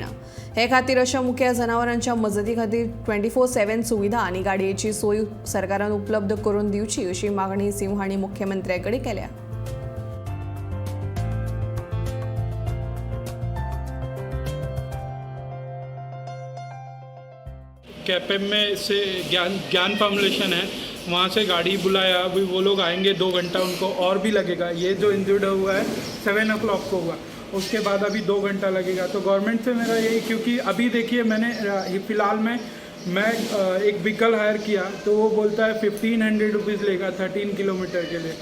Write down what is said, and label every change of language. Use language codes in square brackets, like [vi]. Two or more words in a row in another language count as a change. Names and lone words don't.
[kok] हे खातीर अशा मुख्या जनावरांच्या मजती खातीर 24/7 सुविधा आनी गाडयेची सोय सरकारान उपलब्ध करून दिवची अशी मागणी सिंह हांणी मुख्यमंत्र्यां कडेन केल्या। [hi] कैपेम में से ज्ञान फाउंडेशन है, वहाँ से गाड़ी बुलाया। अभी वो लोग आएंगे, 2 घंटा उनको और भी लगेगा। ये जो इंजर्ड हुआ है 7 o'clock को हुआ, उसके बाद अभी 2 घंटा लगेगा। तो गवर्नमेंट से मेरा यही, क्योंकि अभी देखिए मैंने फ़िलहाल में मैं एक व्हीकल हायर किया तो वो बोलता है 1500 रुपीज़ लेगा 13 किलोमीटर के लिए।